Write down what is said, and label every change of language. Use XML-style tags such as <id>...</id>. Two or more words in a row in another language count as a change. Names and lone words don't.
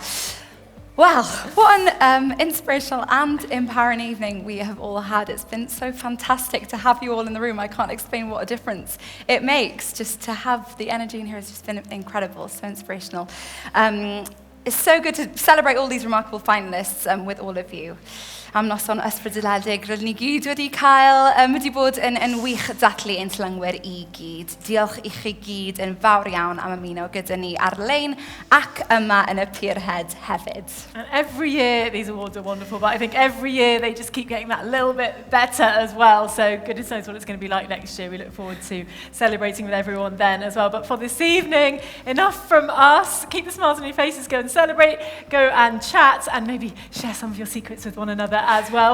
<en>Well, what an inspirational and empowering evening we have all had. It's been so fantastic to have you all in the room. I can't explain what a difference it makes. Just to have the energy in here has just been incredible, so inspirational. It's so good to celebrate all these remarkable finalists with all of you.</en> <cy>Am noson ysbrydoledig rydyn ni gyd wedi cael wedi bod yn wych dathlu ein tylangwyr I gyd. Diolch I chi gyd yn fawr iawn am ymuno gyda ni ar-lein ac yma yn y Pierhead hefyd.</cy> <en>And every year these awards are wonderful, but I think every year they just keep getting that little bit better as well. So goodness knows what it's going to be like next year. We look forward to celebrating with everyone then as well. But for this evening, enough from us. Keep the smiles on your faces, go and celebrate, go and chat, and maybe share some of your secrets with one another as well.</en>